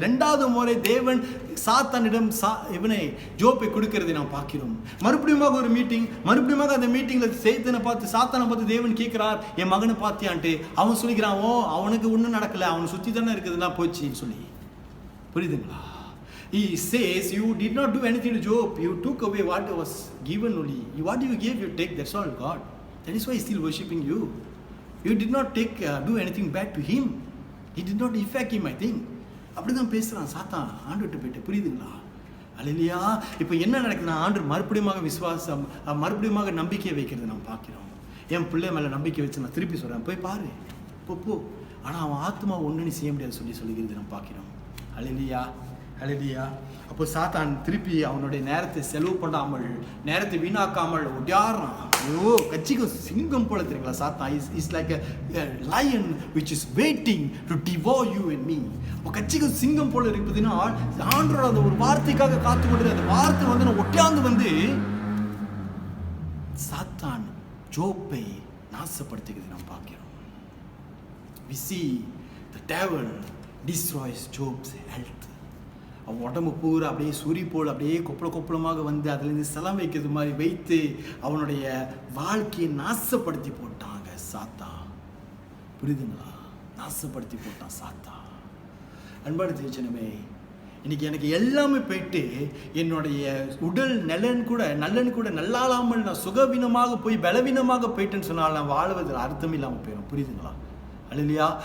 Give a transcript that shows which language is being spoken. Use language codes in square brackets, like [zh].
[ta] 2வது முறை தேவன் சாத்தானிடம் இவனை ஜோப்பை கொடுக்கிறதை நாம் பார்க்கிறோம். மறுபடியும் ஒரு மீட்டிங், மறுபடியும் அந்த மீட்டிங்ல சாத்தானை பார்த்து தேவன் கேட்கிறார், என் மகனை பார்த்தியான்ட்டு. அவன் சொல்லிக்கிறான், ஓ அவனுக்கு ஒன்றும் நடக்கல, அவனை சுற்றி தானே இருக்குதுன்னா போச்சுன்னு சொல்லி. புரியுதுங்களா? [en] He says, you did not do anything to Job, you took away what was given only. What you gave, you take, that's all God. That is why he is still worshipping you. You did not do anything bad to him. He did not affect him, I think. [ta] அப்படிதான் பேசுறான் சாத்தான் ஆண்டுகிட்ட போயிட்டு. புரியுதுங்களா? அல்லேலூயா. இப்போ என்ன நடக்குதுன்னா, ஆண்டு மறுபடியும் விசுவாசம், மறுபடியும் நம்பிக்கை வைக்கிறது நாம் பார்க்கிறோம். என் பிள்ளை மேலே நம்பிக்கை வச்சு நான் திருப்பி சொல்கிறேன், போய் பாரு போ. ஆனால் அவன் ஆத்மா ஒன்றுன்னு செய்ய முடியாது சொல்லிக்கிறது நாம் பார்க்கிறோம். அல்லேலூயா, அல்லேலூயா. அப்போ சாத்தான் திருப்பி அவனுடைய நேரத்தை செலவு பண்ணாமல், நேரத்தை வீணாக்காமல் ஒடியாடுறான். ஐயோ, கட்சிக்கும் சிங்கம் போல தெரியுங்களா சாத்தான். [en] Is like a lion which is waiting to devour you and me. [ta] அப்போ கட்சிக்கும் சிங்கம் போல இருப்பதுன்னா ஆண்டவரோட அந்த ஒரு வார்த்தைக்காக காத்து கொண்டு அந்த வார்த்தை வந்து நான் ஒட்டியாந்து சாத்தான் ஜோப்பை நாசப்படுத்துகிறது நாம் பார்க்கிறோம். [en] We see the devil destroys Job's health. [ta] அவன் உடம்பு பூரா அப்படியே சுரி போல் அப்படியே கொப்பளமாக வந்து அதுலேருந்து செலம் வைக்கிறது மாதிரி வைத்து அவனுடைய வாழ்க்கையை நாசப்படுத்தி போட்டாங்க சாத்தா. புரியுதுங்களா? நாசப்படுத்தி போட்டான் சாத்தா. அன்பான தேவஜனமே, இன்னைக்கு எனக்கு எல்லாமே போயிட்டு என்னுடைய உடல் நல்லன் கூட நல்லாளாமல் நான் சுகவீனமாக போய் பலவீனமாக போயிட்டேன்னு சொன்னால் நான் வாழ்வதில் அர்த்தம் இல்லாமல் போயிடும். புரியுதுங்களா? அல்லேலூயா.